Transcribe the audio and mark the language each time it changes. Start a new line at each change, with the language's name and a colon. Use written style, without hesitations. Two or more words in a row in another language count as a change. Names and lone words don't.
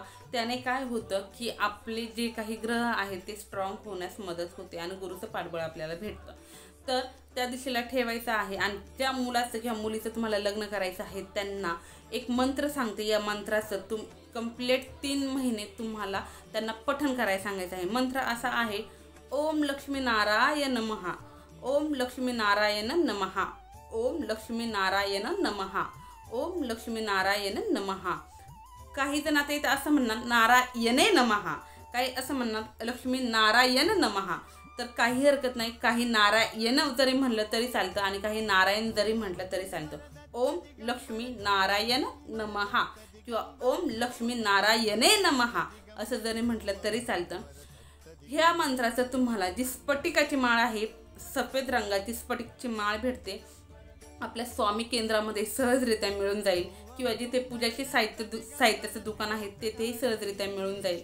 Marathi: त्याने काय होतं की आपले जे काही ग्रह आहेत ते स्ट्रॉंग होण्यास मदत होते आणि गुरुचं पाठबळ आपल्याला भेटतं. तर त्या दिशेला ठेवायचं आहे. आणि ज्या मुलाचं किंवा मुलीचं तुम्हाला लग्न करायचं आहे त्यांना एक मंत्र सांगते. या मंत्राचं कंप्लीट 3 महिने तुम्हाला त्यांना पठण करायला सांगायचं आहे. मंत्र असा आहे,
Sanskrit: ओम लक्ष्मी नारायण नमः, ओम लक्ष्मी नारायण नमः, ओम लक्ष्मी नारायण नमः, ओम लक्ष्मी नारायण नमः.
Marathi: काही जण आता इथं असं म्हणणार
Sanskrit: नारायणे नमः,
Marathi: काही असं म्हणणार
Sanskrit: लक्ष्मी नारायण नमः.
Marathi: तर काही हरकत नाही, काही नारायण जरी म्हणलं तरी चालतं आणि काही नारायण जरी म्हटलं तरी चालतं.
Sanskrit: ओम लक्ष्मी नारायण नमः
Marathi: किंवा
Sanskrit: ओम लक्ष्मी नारायणे नमः
Marathi: असं जरी म्हटलं तरी चालतं. ह्या मंत्राचं तुम्हाला जी स्फटिकाची माळ आहे, सफेद रंगाची स्फटिकची माळ भेटते, आपल्या स्वामी केंद्रामध्ये सहजरित्या मिळून जाईल किंवा जिथे पूजाचे साहित्याचं दुकान आहे तेथेही सहजरित्या मिळून जाईल।